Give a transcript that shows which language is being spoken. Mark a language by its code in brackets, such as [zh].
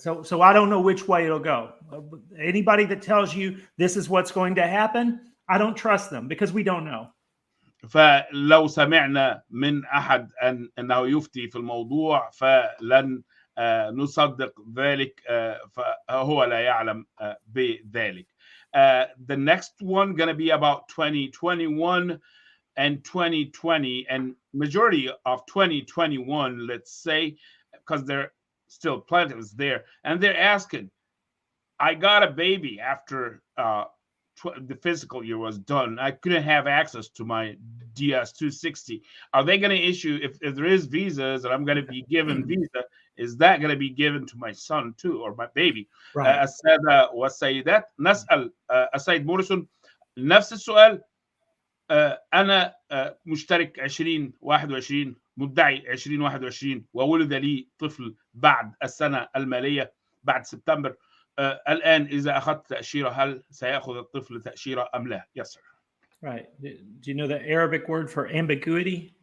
[en] So I don't know which way it'll go. Anybody that tells you this is what's going to happen, I don't trust them because we don't know. [ar] فلو سمعنا من أحد أنه يفتي في الموضوع فلن نصدق ذلك، فهو لا يعلم بذلك. [en] The next one gonna be about 2021 and 2020, and majority of 2021, let's say, because they're still plaintiffs there, and they're asking, I got a baby after the physical year was done. I couldn't have access to my DS-260. Are they going to issue, if there is visas and I'm going to be given visa, is that going to be given to my son too, or my baby? Right. [ar] السادة والسيدات، نسأل السيد موريسون نفس السؤال. أنا مشترك 2021، مدعي 2021، وولد لي طفل بعد السنة المالية بعد سبتمبر. الآن إذا أخذت تأشيرة، هل سيأخذ الطفل تأشيرة أم لا؟ [en] Yes, sir. Right. Do you know the Arabic word for ambiguity?